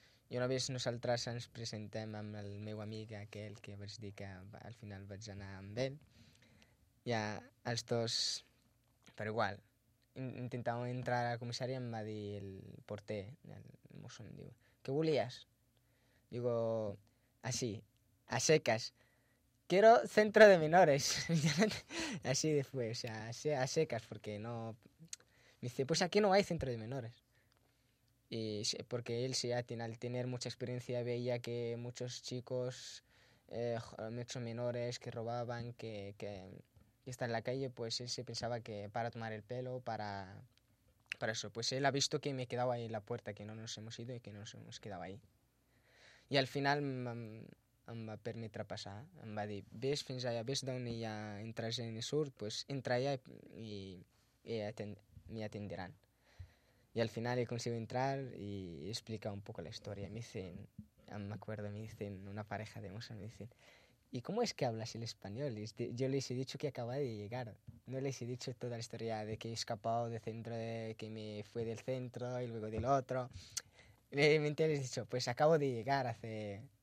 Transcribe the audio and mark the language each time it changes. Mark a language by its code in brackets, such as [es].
[ca] I una vegada nosaltres ens presentem amb el meu amic aquell que vaig dir que al final vaig anar amb ell. Ja els dos, per igual, intentàvem entrar a la comissaria, em va dir el porter, el mosso, em diu, què volies? [es] Digo, así, a secas, quiero centro de menores. Así fue, o sea, a secas, porque no... Me dice, pues aquí no hay centro de menores. Y porque él, sí, al tener mucha experiencia, veía que muchos chicos, muchos menores que robaban, que están en la calle, pues él se pensaba que para tomar el pelo, para eso. Pues él ha visto que me he quedado ahí en la puerta, que no nos hemos ido y que no nos hemos quedado ahí. [ca] I al final em va permetre passar. Em va dir, ves fins allà, ves d'on hi ha entra gent i surt, doncs pues entra allà i m'hi atendiran. I al final hi consigo entrar i explicar un poc la història. [es] Me dicen, una pareja de mosos, me dicen, ¿y cómo es que hablas el español? Yo les he dicho que acababa de llegar. No les he dicho toda la historia de que he escapado del centro, de que me fui del centro y luego del otro... Realmente les he dicho, pues acabo de llegar hace...